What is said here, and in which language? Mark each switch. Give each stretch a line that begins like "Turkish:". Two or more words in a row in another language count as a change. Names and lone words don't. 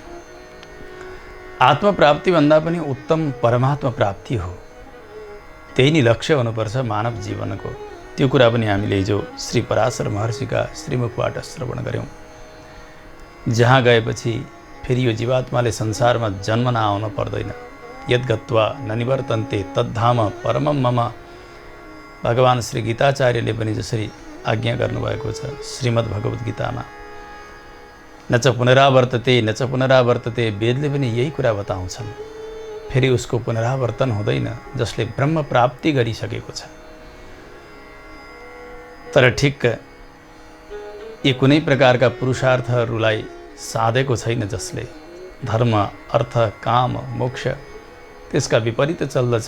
Nepali: आत्मप्राप्ति भन्दा पनि उत्तम परमात्मा प्राप्ति हो। त्यही नै लक्ष्य हुनुपर्छ मानव जीवनको। त्यो कुरा पनि हामीले हिजो श्री पराशर महर्षिका श्रीमुखबाट श्रवण गऱ्यौँ। जहाँ गएपछि फेरि यो जीवात्माले संसारमा जन्म नआउन पर्दैन।
Sanskrit: यद्गत्वा न निवर्तन्ते तद्धाम परमं मम,
Nepali: भगवान श्री गीताचार्यले पनि जसरी आज्ञा गर्नुभएको छ श्रीमद् भगवद् गीतामा,
Sanskrit: न च पुनरावर्तते न च पुनरावर्तते,
Nepali: वेदले पनि यही कुरा बताउँछन्। फेरि उसको पुनरावर्तन हुँदैन जसले ब्रह्म प्राप्ति गरिसकेको छ। तर ठिक यी कुनै प्रकारका पुरुषार्थहरूलाई साधेको छैन, जसले धर्म, अर्थ, काम, मोक्ष त्यसका विपरीत चल्दछ।